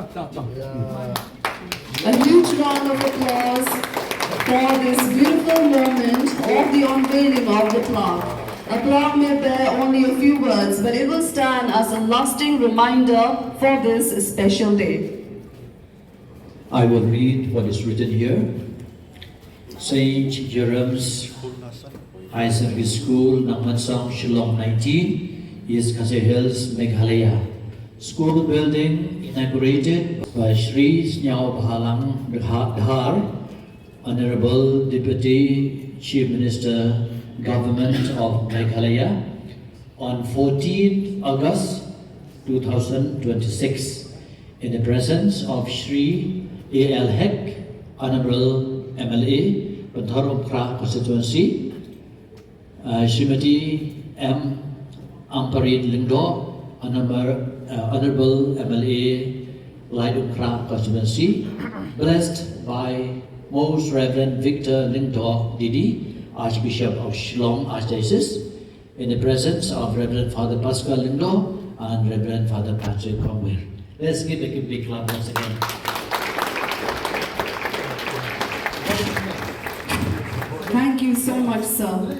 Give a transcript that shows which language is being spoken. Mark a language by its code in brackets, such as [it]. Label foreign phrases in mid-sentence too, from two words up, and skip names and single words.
[en] A huge round of applause for this beautiful moment of the unveiling of the plaque. A plaque may bear only a few words, but it will stand as a lasting reminder for this special day. I will read what is written here. St. Jerome's High Secondary School, Novingsong, Shillong 19, East Khasi Hills, Meghalaya. School building inaugurated by Shri Snyao Bhalang Dhar, Honorable Deputy Chief Minister, Government of Meghalaya, on 14 August 2026, in the presence of Shri A.L. Hek, Honorable MLA, Bantar Umkhra Constituency, Srimati M. Amparin Lingdo, Honorable MLA, Lai Umkhra Constituency, blessed by Most Reverend Victor Lingdo Didi, Archbishop of Shillong Archdiocese, in the presence of Reverend Father Pascal Lingdo and Reverend Father Patrick Cromwell. Let's give a big clap once again. Thank you so much, sir.